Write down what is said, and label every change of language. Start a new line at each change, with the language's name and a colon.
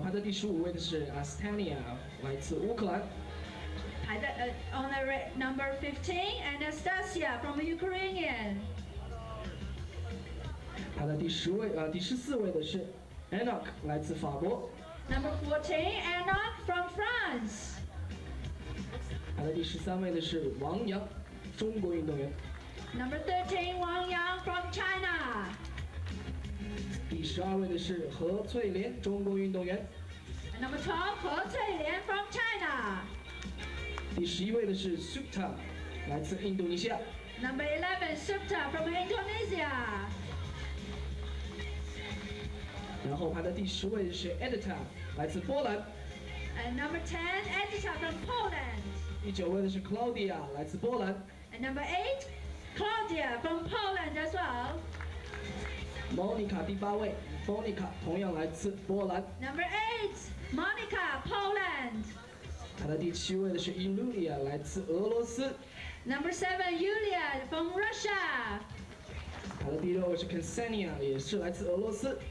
Chinese: 排在第15位的是 Astania， 来自乌克兰。排在
English: on the number 15, Anastasia from Ukrainian.
Chinese: 排在第14位的是 Enoch， 来自法国。
English: Number 14, Enoch from France.
Chinese: 排在第13位的是王洋，中国运动员。
English: Number 13, Wang Yang from China.
Chinese: 第12位的是何翠莲，中国运动员。
English: Number 12, He Cuilian from China.
Chinese: 第11位的是 Supta， 来自印度尼西亚。
English: Number 11, Supta from Indonesia.
Chinese: 然后排在第10位的是 Edita， 来自波兰。
English: And number 10, Edita from Poland.
Chinese: 第9位的是 Claudia， 来自波兰。
English: And number 8, Claudia from Poland as well.
Chinese: Monica 第8位 ，Monica 同样来自波兰。
English: Number 8, Monica, Poland.
Chinese: 排在第7位的是 Yulia， 来自俄罗斯。
English: Number 7, Yulia from Russia.
Chinese: 排在第6位是 Ksenia， 也是来自俄罗斯。